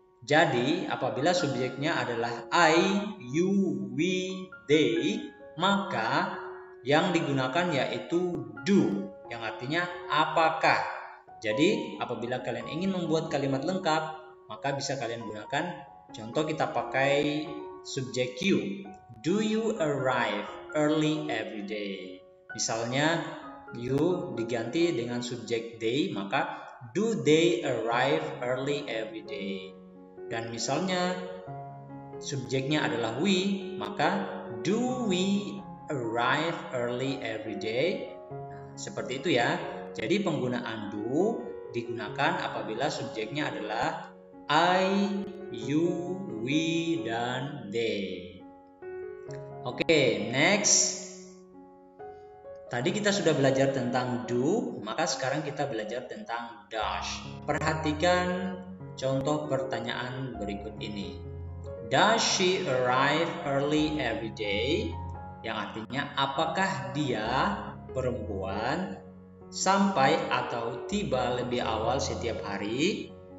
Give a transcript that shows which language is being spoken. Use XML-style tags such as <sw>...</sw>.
<id>Jadi, apabila subjeknya adalah I, you, we, they, maka yang digunakan yaitu do, yang artinya apakah. Jadi, apabila kalian ingin membuat kalimat lengkap, maka bisa kalian gunakan. Contoh kita pakai subjek you.</id> <en>Do you arrive early every day?</en> <id>Misalnya, you diganti dengan subjek they, maka</id> <en>do they arrive early every day?</en> <id>Dan misalnya, subjeknya adalah we, maka</id> <en>do we arrive early every day?</en> <id>Nah, seperti itu ya. Jadi penggunaan do digunakan apabila subjeknya adalah I, you, we, dan they. Oke, next. Tadi kita sudah belajar tentang do, maka sekarang kita belajar tentang does. Perhatikan contoh pertanyaan berikut ini.</id> <en>Does she arrive early every day?</en> <id>Yang artinya, apakah dia, perempuan, sampai atau tiba lebih awal setiap hari?</id>